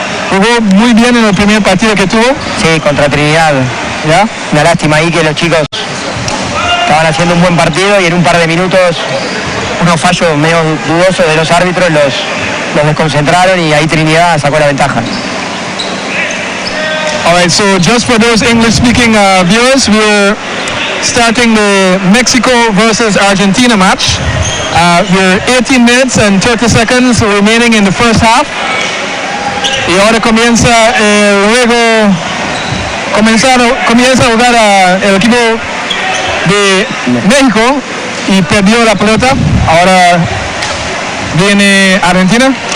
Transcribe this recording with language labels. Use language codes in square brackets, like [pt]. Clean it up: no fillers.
[es] ¿Jugó muy bien en el primer partido que tuvo? Sí, contra Trinidad. ¿Ya? Una lástima ahí que los chicos estaban haciendo un buen partido y en un par de minutos unos fallos medio dudosos de los árbitros los desconcentraron y ahí Trinidad sacó la ventaja. [en] All right, so just for those English-speaking viewers, we're starting the Mexico versus Argentina match. We're 18 minutes and 30 seconds remaining in the first half. [es] Y ahora comienza el juego, comienza a jugar el equipo de México y perdió la pelota. Ahora viene Argentina.